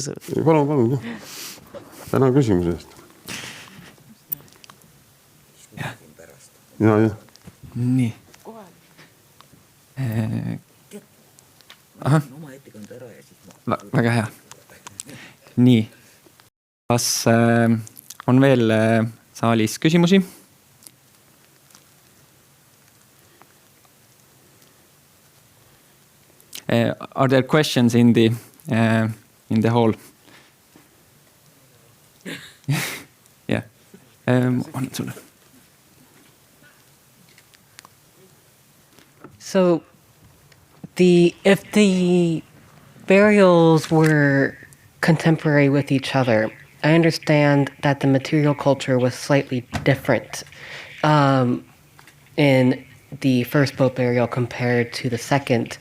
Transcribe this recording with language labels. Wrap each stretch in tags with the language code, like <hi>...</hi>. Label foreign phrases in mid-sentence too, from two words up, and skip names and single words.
<et>Palun. Tänan küsimuse eest. Ja. Nii. Aha. Väga hea. Nii. Kas on veel saalis küsimusi?</et> <en>Are there questions in the hall? Yeah.</en> <et>On sulle.</et> <en>So if the burials were contemporary with each other, I understand that the material culture was slightly different in the first boat burial compared to the second.</en>